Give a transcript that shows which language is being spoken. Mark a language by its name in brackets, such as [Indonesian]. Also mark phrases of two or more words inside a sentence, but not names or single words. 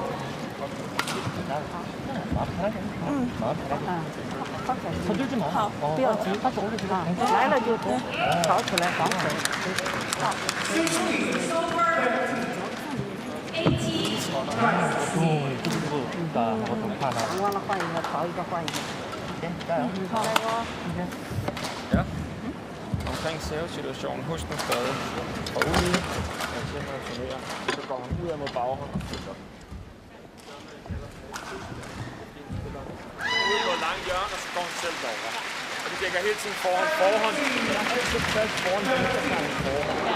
[Chinese] 好，不要急，他总是这样，来了就跑起来，防守。忘了换一个，逃一个换一个。加油！好，来哦。 [Danish] Ja. Omkring servesituationen, husk nu stadig. Og ude, jeg tænker at turnere, så går han ud af mod baghånd. Ude mod lange hjørner, så går han selv derover. Og de dækker hele tiden forhånd. Der er altid plads foran dem, der tager en forhånd.